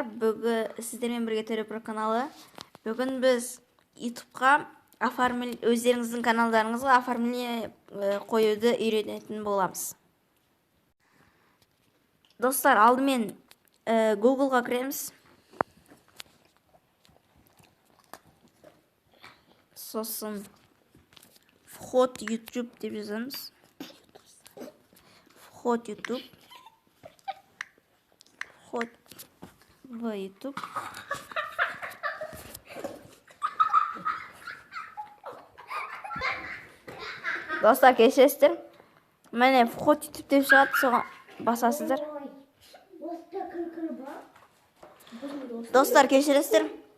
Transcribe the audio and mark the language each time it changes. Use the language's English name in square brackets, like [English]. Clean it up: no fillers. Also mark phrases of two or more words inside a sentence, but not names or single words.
[Kazakh] Бүгін сіздермен бірге Төрепро каналы. Бүгін біз YouTube'ға өздеріңіздің каналдарыңызға оформление қоюды үйренетін боламыз. Достар, алдымен Google'ға кіреміз. Сосын вход YouTube деп жазамыз. [Russian] Вход YouTube. Вход в YouTube. [Kazakh] Достар, кешіресіздер. Міне вход YouTube деп шығады, соған басасыздар. Достар, кешіресіздер.